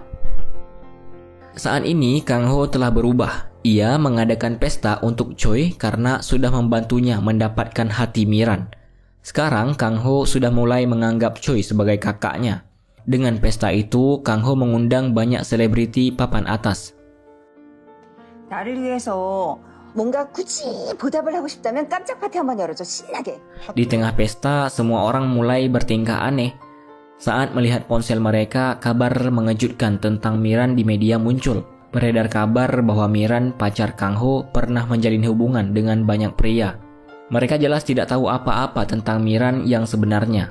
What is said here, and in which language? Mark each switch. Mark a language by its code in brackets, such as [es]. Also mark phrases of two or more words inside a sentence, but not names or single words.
[id] Saat ini, Kang Ho telah berubah. Ia mengadakan pesta untuk Choi karena sudah membantunya mendapatkan hati Miran. Sekarang, Kang Ho sudah mulai menganggap Choi sebagai kakaknya. Dengan pesta itu, Kang Ho mengundang banyak selebriti papan atas. [ko] 나를 위해서 뭔가 굳이 보답을 하고 싶다면 깜짝 파티 한번 열어줘 신나게. [id] Di tengah pesta, semua orang mulai bertingkah aneh. Saat melihat ponsel mereka, kabar mengejutkan tentang Miran di media muncul. Beredar kabar bahwa Miran, pacar Kang Ho, pernah menjalin hubungan dengan banyak pria. Mereka jelas tidak tahu apa-apa tentang Miran yang sebenarnya.